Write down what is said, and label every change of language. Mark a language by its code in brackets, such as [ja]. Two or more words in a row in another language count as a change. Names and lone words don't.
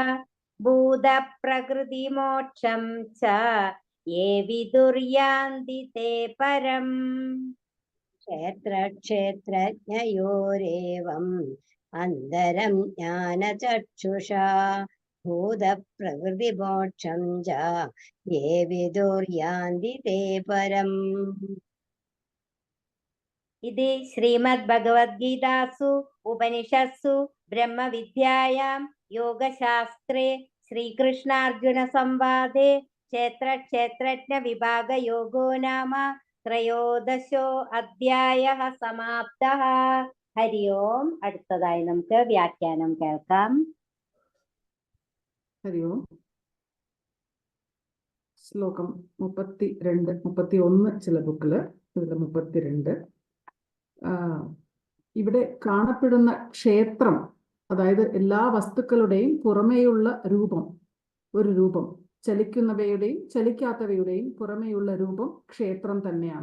[sa] ഭൂതപ്രകൃതിമോക്ഷം ച യേ വിദുര്യാന്തി തേ പരം. ക്ഷേത്ര ക്ഷേത്രജ്ഞയോരേവം അന്തരം ജ്ഞാനചക്ഷുഷാ. ഭൂതപ്രകൃതിമോക്ഷം ച യേ വിദുര്യാന്തി തേ പരം. इति श्रीमद्भगवद्गीतासु उपनिषत्सु ब्रह्मविद्यायां योगशास्त्रे श्रीकृष्णार्जुनसंवादे क्षेत्रक्षेत्रज्ञविभागयोगो नाम त्रयोदशो अध्यायः समाप्तः. [ml] ഹരി ഓം. അടുത്തതായി നമുക്ക് വ്യാഖ്യാനം കേൾക്കാം. ഹരി ഓം. ശ്ലോകം 32, 31 ചില ബുക്കില്, ഇതിൽ 32. ഇവിടെ കാണപ്പെടുന്ന ക്ഷേത്രം, അതായത് എല്ലാ വസ്തുക്കളുടെയും പുറമേയുള്ള രൂപം, ഒരു രൂപം, ചലിക്കുന്നവയുടെയും ചലിക്കാത്തവയുടെയും പുറമേയുള്ള രൂപം ക്ഷേത്രം തന്നെയാണ്.